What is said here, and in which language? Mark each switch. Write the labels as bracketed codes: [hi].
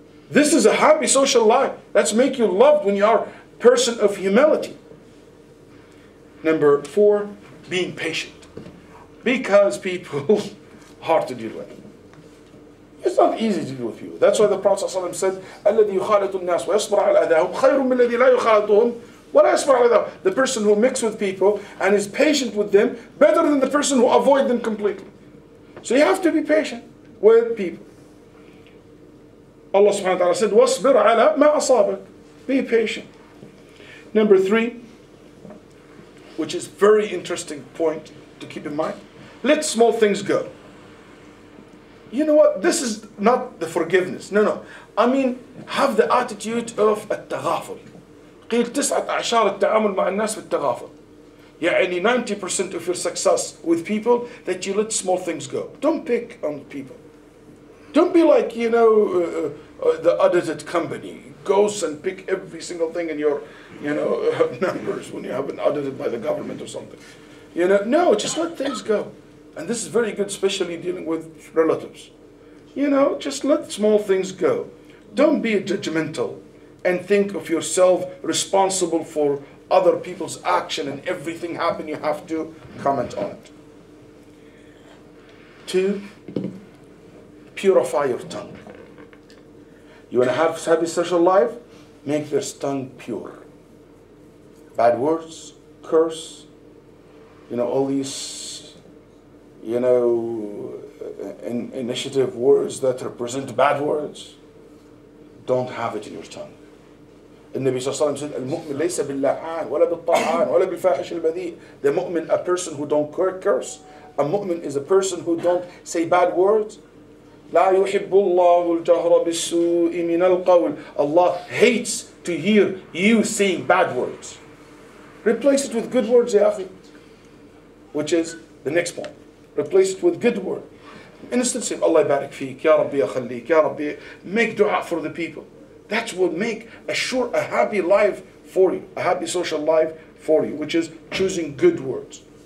[en] This is a happy social life. Let's make you loved when you are a person of humility. Number 4, being patient. Because people hard to deal with. It's not easy to deal with people. That's why the Prophet ﷺ said, [ar] الَّذِي يُخَالِطُ النَّاسِ وَيَصْبَرَ عَلَى أَذَاهُمْ خَيْرٌ مِّن الَّذِي لَا يُخَالِطُهُمْ وَلَا يَصْبَرَ عَلَى أَذَاهُمْ. [en] The person who mixes with people and is patient with them, better than the person who avoids them completely. So you have to be patient with people. Allah subhanahu wa ta'ala said, [ar] وَاصْبِرْ عَلَى مَا أَصَابَكَ. [en] Be patient. Number 3, which is very interesting point to keep in mind. Let small things go. You know what? This is not the forgiveness. No. I mean, have the attitude of التغافل. [ar] قيل 19 التعامل مع الناس بالتغافل. يعني [en] 90% of your success with people that you let small things go. Don't pick on people. Don't be like, the audited company goes and pick every single thing in your, numbers when you have been audited by the government or something. No, just let things go. And this is very good, especially dealing with relatives. Just let small things go. Don't be judgmental and think of yourself responsible for other people's action and everything happen, you have to comment on it. 2, purify your tongue. You want to have a happy social life? Make their tongue pure. Bad words, curse, all these, initiative words that represent bad words, don't have it in your tongue. [ar] النبي صلى الله عليه وسلم [en] said, [ar] المؤمن ليس باللعان ولا بالطعان ولا بالفاحش البذيء. [en] The mu'min, a person who don't curse. A mu'min is a person who don't say bad words. [ar] لا يحب الله الجهر بالسوء من القول. [en] Allah hates to hear you saying bad words. Replace it with good words, [ar] ya akhi. [en] Which is the next point. Replace it with good word. Instead say, [ar] Allah barik feek, Ya Rabbi akhalik, Ya Rabbi. [en] Make dua for the people. That will make a happy life for you, a happy social life for you, which is choosing good words.